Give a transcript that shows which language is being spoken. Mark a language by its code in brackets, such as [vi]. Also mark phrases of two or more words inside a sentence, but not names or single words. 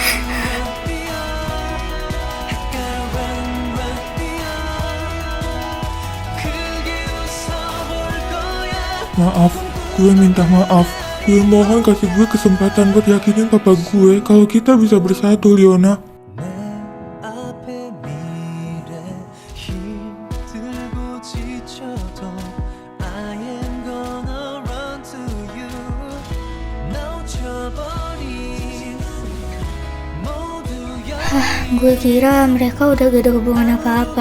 [id] Maaf, gue minta maaf. Gue mohon kasih gue kesempatan buat yakinin papa gue kalau kita bisa bersatu, Leona. [ko] 내 앞에 미래 힘들고 지쳐도 [en] I am gonna run to you [ko] 놓쳐버린 모두 [id] Gue kira mereka udah gak ada hubungan apa-apa.